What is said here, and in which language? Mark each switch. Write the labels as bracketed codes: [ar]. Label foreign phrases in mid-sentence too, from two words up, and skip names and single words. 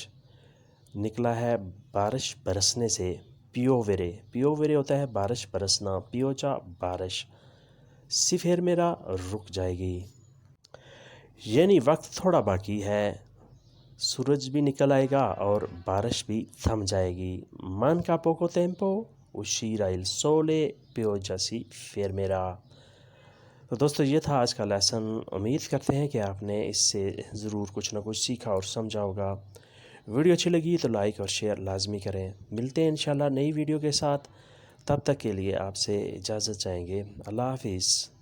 [ur] نکلا ہے بارش برسنے سے [it] piovere piovere [ur] ہوتا ہے بارش برسنا pioggia بارش [it] si fermerà [ur] رک جائے گی یعنی وقت تھوڑا باقی ہے سورج بھی نکل آئے گا اور بارش بھی تھم جائے گی [it] manca poco tempo uscirà il sole pioggia si fermerà۔ [ur] تو دوستو یہ تھا آج کا لیسن امید کرتے ہیں کہ آپ نے اس سے ضرور کچھ نہ کچھ سیکھا اور سمجھا ہوگا۔ ویڈیو اچھی لگی تو لائک اور شیئر لازمی کریں۔ ملتے ہیں انشاءاللہ نئی ویڈیو کے ساتھ، تب تک کے لیے آپ سے اجازت چاہیں گے۔